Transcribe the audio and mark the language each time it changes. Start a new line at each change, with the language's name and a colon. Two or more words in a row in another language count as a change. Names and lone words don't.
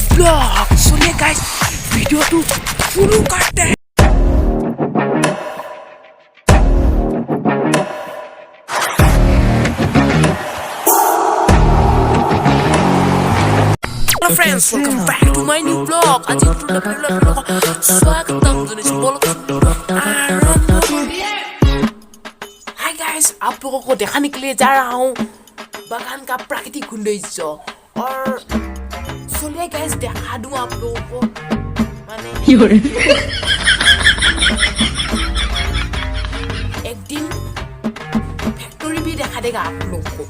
Hindi: vlog. सुनिए guys, वीडियो तो शुरू करते हैं.
English: Hello friends, welcome back to my new vlog.
Nepali: आज स्वागतम जनाइछु ब्लग आरम्भ गरौँ.
English: Hi guys,
Hindi: आप लोगों को दिखाने के लिए जा रहा हूँ बागान का प्राकृतिक सौंदर्य. और सुनिए गाइस, दिखा दूँ आप लोगों को माने एक दिन फैक्ट्री भी दिखा देगा आप लोगों को.